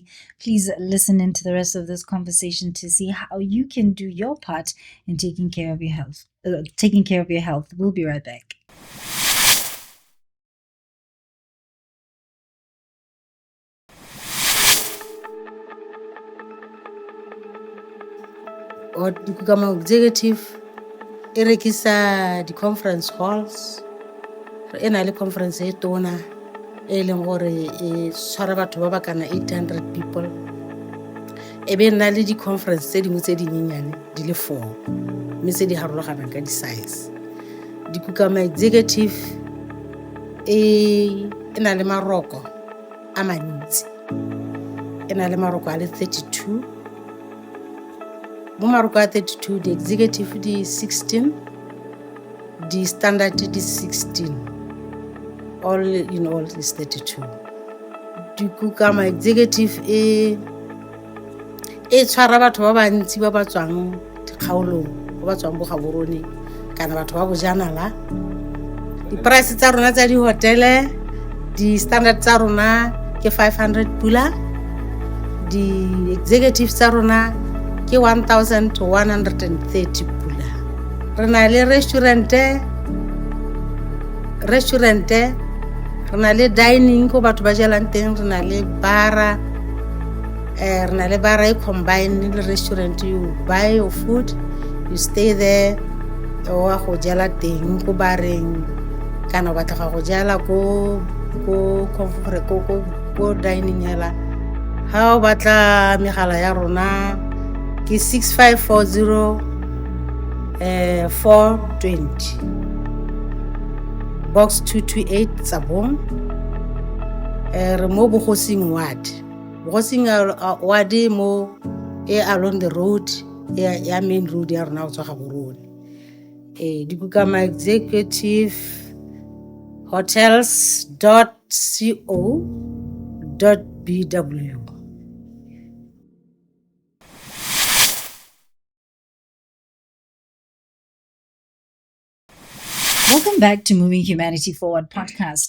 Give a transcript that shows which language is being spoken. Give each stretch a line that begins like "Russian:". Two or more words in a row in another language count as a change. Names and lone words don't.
English: Please listen into the rest of this conversation to see how you can do your part in taking care of your health. We'll be right back.
Tswana: Kama executive e rekisa di-
English: conference halls
Tswana: e na le conference e tona e leng gore e tshwara batho ba ba kana 800 people e be na le di-conference tse dingwe tse dinyenyane di le 4 mme tse di harologanang ka di-size. Dikukama executive e na le maroko a mantsi, e na le maroko a le 32. Mo maroko a 32 di executive di 16, di standard di 16,
English: all in all is 32.
Tswana: Dikukama executive e tshwara batho ba bantsi ba ba tswang dikgaolong, ba ba tswang bogaborone kana batho ba bojanala. Di-price tsa rona tsa di-hotele, di-standard tsa rona ke 500 pula, di-executive tsa rona ke 1,130 pula. Re na le restaurante, re na le dining ko batho ba jelang teng, re na le bara, re na le bara e combine le restaurant.
English: You buy your food, you stay there,
Tswana: o a go jela teng ko bareng kana ba tla go jela ko dining ela. Ha o batla megala ya rona ke 6540 420 box 228 Tsabong. Re mo Bogosing ward mo
English: along the road
Tswana: ya
English: main road
Tswana: ya rona o tswa Gaborone. Dikukama executive hotels.co.bw.
English: Welcome back to Moving Humanity Forward podcast.